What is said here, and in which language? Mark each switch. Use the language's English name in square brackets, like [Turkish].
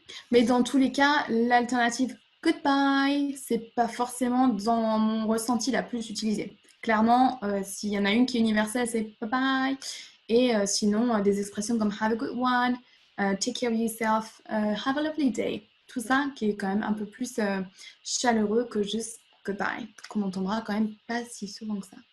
[French] Mais dans tous les cas, l'alternative goodbye, c'est pas forcément dans mon ressenti la plus utilisée. Clairement, s'il y en a une qui est universelle, c'est bye bye. Et sinon, des expressions comme [English] have a good one, take care of yourself, have a lovely day. [French] Tout ça qui est quand même un peu plus chaleureux que juste goodbye, qu'on entendra quand même pas si souvent que ça.